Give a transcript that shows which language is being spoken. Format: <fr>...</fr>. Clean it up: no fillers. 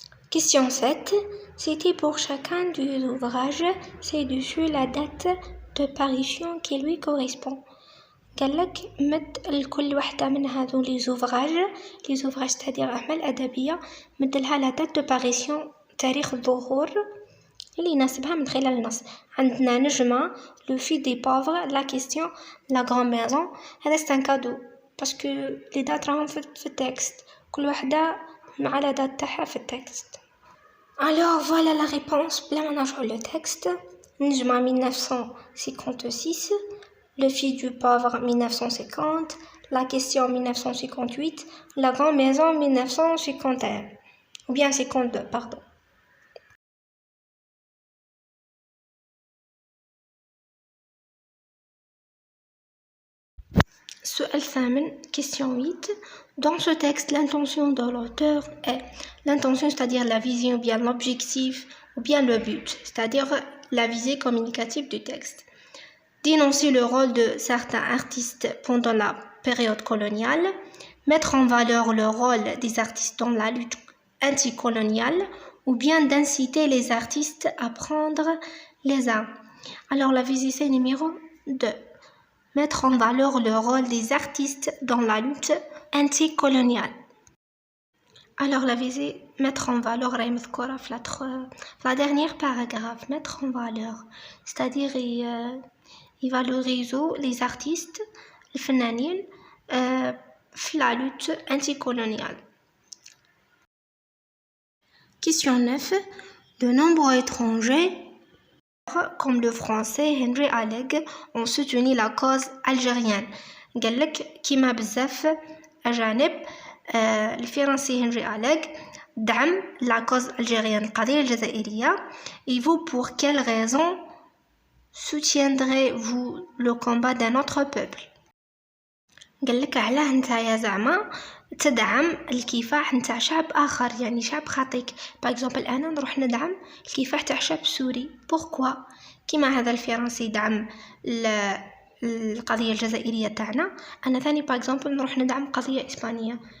<fr>Question 7. Citez pour chacun des ouvrages ci-dessus la date de parution qui lui correspond.</fr> <ar>قال لك مد لكل وحدة من هذو</ar> <fr>les ouvrages c'est-à-dire</fr> <ar>أعمال أدبية مد لها</ar> <fr>la date de parution</fr> <ar>تاريخ الظهور اللي يناسبها من خلال النص. عندنا نجمة le fils des pauvres, la question, la grande maison. هذا</ar> <fr>c'est un cadeau parce que les dates</fr> <ar>راهم في التكست كل وحدة مع la date تاعها في التكست.</ar> <fr>Alors voilà la réponse</fr> <ar>بلا ما نرجعوا</ar> <fr>le texte. نجمة 1956, le fils du pauvre 1950, la question 1958, la grande maison 1951 ou bien 52 pardon.</fr> <ar>سؤال ثامن,</ar> <fr>question 8. Dans ce texte, l'intention de l'auteur est l'intention, c'est-à-dire la vision, ou bien l'objectif, ou bien le but, c'est-à-dire la visée communicative du texte. Dénoncer le rôle de certains artistes pendant la période coloniale, mettre en valeur le rôle des artistes dans la lutte anticoloniale, ou bien d'inciter les artistes à prendre les armes. Alors la visée c'est numéro 2. Mettre en valeur le rôle des artistes dans la lutte anticoloniale. Alors la visée, mettre en valeur, la dernière paragraphe, mettre en valeur, c'est-à-dire il valorise les artistes, les فنانين, la lutte anticoloniale. Question 9. De nombreux étrangers, comme le français Henry Alleg, ont soutenu la cause algérienne.</fr> <ar>قال لك كيما بزاف أجانب الفرنسي هنري أليغ دعم</ar> <fr>la cause algérienne,</fr> <ar>القضية الجزائرية.</ar> <fr>Et vous, pour quelle raison soutiendrez-vous le combat d'un autre peuple?</fr> <ar>قال لك علاه نتايا زعما تدعم الكفاح نتاع شعب آخر, يعني شعب خاطيك. باغ اكزومبل أنا نروح ندعم الكفاح تاع شعب سوري. بوركوا كيما هذا الفرنسي يدعم القضية الجزائرية تاعنا, أنا ثاني باغ اكزومبل نروح ندعم قضية إسبانية.</ar>